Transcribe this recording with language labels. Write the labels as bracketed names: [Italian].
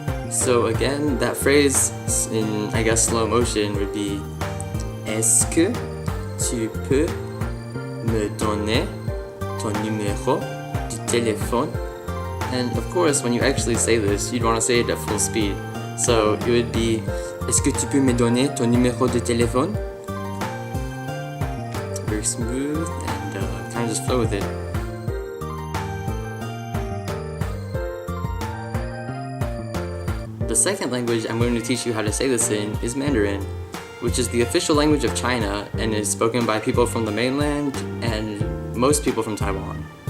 [English] So again, that phrase in, I guess, slow motion would be [French] Est-ce que tu peux me donner ton numéro de téléphone? [English] And of course, when you actually say this, you'd want to say it at full speed. So it would be [French] Est-ce que tu peux me donner ton numéro de téléphone? [English] Very smooth and kind of just flow with it. The second language I'm going to teach you how to say this in is Mandarin, which is the official language of China and is spoken by people from the mainland and most people from Taiwan.